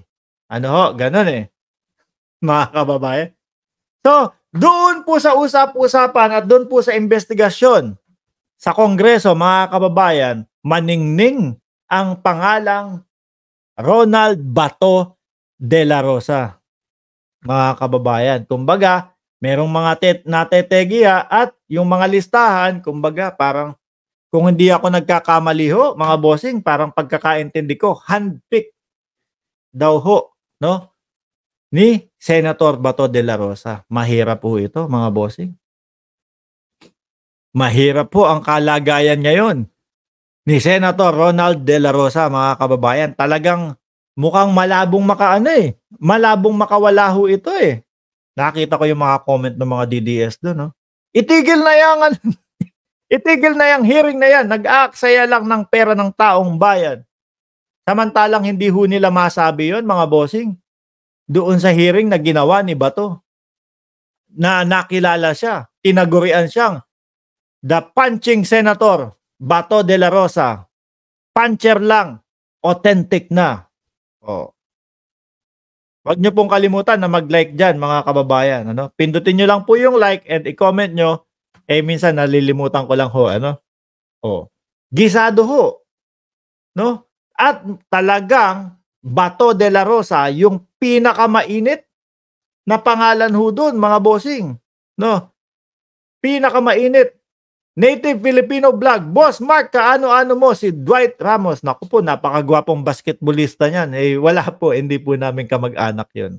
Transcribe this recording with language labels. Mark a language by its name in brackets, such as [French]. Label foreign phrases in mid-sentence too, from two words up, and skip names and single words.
[Filipino] Ano ho, gano'n, eh, mga kababayan. So, doon po sa usap-usapan at doon po sa investigasyon sa Kongreso, mga kababayan, maningning ang pangalang Ronald Bato de la Rosa, mga kababayan. Kumbaga, merong mga natetegiya at yung mga listahan, kumbaga, parang kung hindi ako nagkakamali ho, mga bossing, parang pagkakaintindi ko, handpick daw ho, no, ni Senator Bato de la Rosa. Mahirap po ito, mga bossing. Mahirap po ang kalagayan ngayon ni Senator Ronald de la Rosa, mga kababayan. Talagang mukhang malabong makaano, eh, malabong makawala ho ito, eh. Nakita ko yung mga comment ng mga DDS do'n, no. Itigil na 'yang ano, itigil na 'yang hearing na 'yan, nag-aaksaya lang ng pera ng taong bayan. Samantalang hindi ho nila masabi 'yon, mga bossing, doon sa hearing na ginawa ni Bato, na nakilala siya, tinagurian siyang [English] the punching [Filipino] Senator Bato de la Rosa. Puncher lang, authentic na. Oh. Wag niyo pong kalimutan na mag-like diyan, mga kababayan, ano? Pindutin niyo lang po yung [English] like and [Filipino] i-comment niyo. Eh, minsan nalilimutan ko lang ho, ano? Oh. Gisado ho, no? At talagang Bato de la Rosa yung pinakamainit na pangalan ho doon, mga bossing, no? Pinakamainit. Native Filipino vlog. Boss Mark, kaano-ano mo si Dwight Ramos? Naku po, napakagwapong basketballista niyan. Eh, wala po, hindi po namin kamag-anak 'yon.